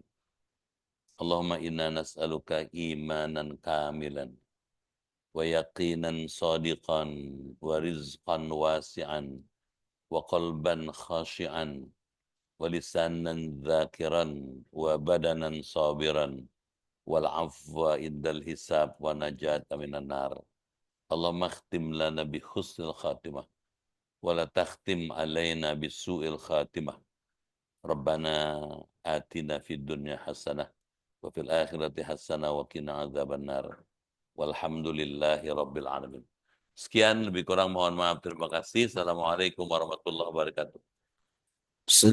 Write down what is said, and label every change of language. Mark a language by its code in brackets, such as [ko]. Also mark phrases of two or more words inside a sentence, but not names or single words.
[ar] اللهم إنا نسألك إيمانا كاملا ويقينا صادقا ورزقا واسعا وقلبا خاشعا ولسانا ذاكرا وبدنا صابرا والعفو عند الحساب والنجاة من النار. اللهم اختم لنا بحسن الخاتمة ولا تختم علينا بسوء الخاتمة. ربنا آتنا في الدنيا حسنة وفي الآخرة حسنة وقنا عذاب النار. والحمد لله رب العالمين. [id] Sekian, lebih kurang mohon maaf. Terima kasih. [ar] السلام عليكم ورحمة الله وبركاته.